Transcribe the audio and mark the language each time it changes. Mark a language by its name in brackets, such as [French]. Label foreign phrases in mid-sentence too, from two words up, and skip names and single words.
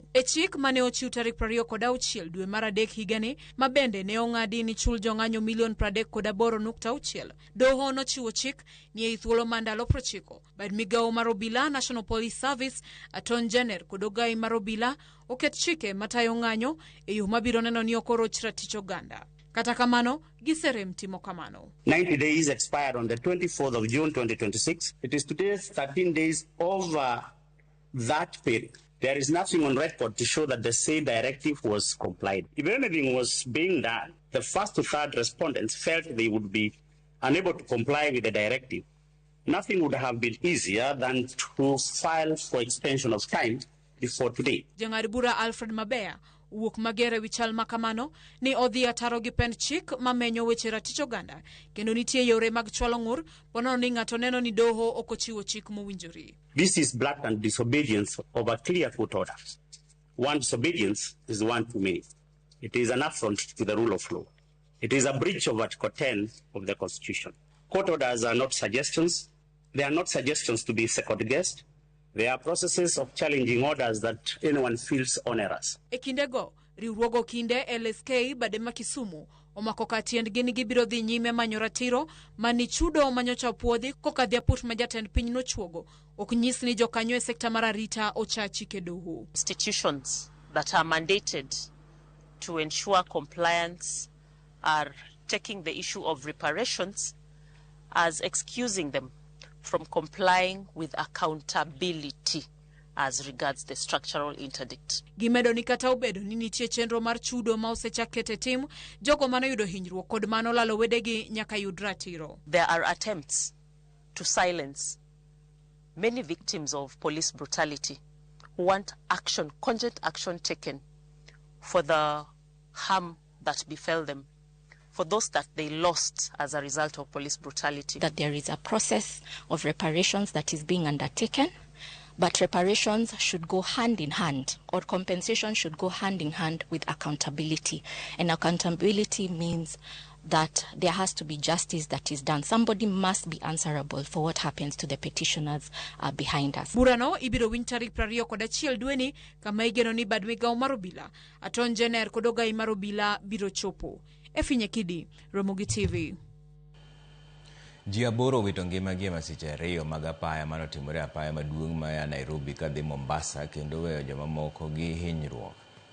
[Luo (Kenya and Tanzania)] E chik mane ochiw tarik 26 dwe mar adek higani, mabende ne ong'adi ni chul jong'anyo $38.6. Doho nochiwo chik ni e thuolo ma ndalo 90 bad migawo mar obila, National Police Service, Attorney General kod ogai mar obila oket chike matayo ng'anyo e yo mabiro neno ni okoroch ratich oganda. Kata kamano, giserem timo kamano. [English] 90 days expired on the 24th of June 2026. It is today's 13 days over that period. There is nothing on record to show that the said directive was complied. If anything was being done, the first to third respondents felt they would be unable to comply with the directive. Nothing would have been easier than to file for extension of time before today. [Luo (Kenya and Tanzania)] Jang'ad bura Alfred Mabea wuok magere wichal makamano ni odhi ataro gi pen chik mamenyo weche ratich oganda kendo nitie yore mag chwalo ng'ur ponono ni ng'ato neno ni doho ok ochiwo chik mowinjore. [English] This is blatant disobedience of a clear court order. One disobedience is one too many. It is an affront to the rule of law. It is a breach of Article 10 of the Constitution. Court orders are not suggestions. They are not suggestions to be second-guessed. They are processes of challenging orders that anyone feels onerous. [Luo (Kenya and Tanzania)] E kindego, riwruogo kinde LSK badema Kisumu omako katiendgi ni gibiro dhi nyime manyo ratiro mani chudo manyocha puodhi kokadhi aput ma jatend piny nochuogo ok nyis ni jokanyo e sekta mar arita ocha chike doho. [English] Institutions that are mandated to ensure compliance are taking the issue of reparations as excusing them from complying with accountability as regards the structural interdict. [Luo (Kenya and Tanzania)] Gimedo ni kata obedo ni nitie chenro mar chudo ma osechakete tim jogo mano yudo hinyruok kod mano lalo wedegi nyaka yud ratiro. [English] There are attempts to silence many victims of police brutality who want action, cogent action taken for the harm that befell them, for those that they lost as a result of police brutality. That there is a process of reparations that is being undertaken, but reparations should go hand in hand, or compensation should go hand in hand with accountability. And accountability means that there has to be justice that is done. Somebody must be answerable for what happens to the petitioners behind us. [Luo (Kenya and Tanzania)] Burano ibiro winy tarik 21 dweni kama igeno ni bad migawo mar obila, Attorney General kod ogai mar obila biro chopo. Nyakidi, Ramogi TV. Ji 8 wito ngimagi e masiche 2 mag apaya manotimore apaya maduong' ma ya Nairobi kadhi Mombasa kendo weyo joma moko gi hinyruok.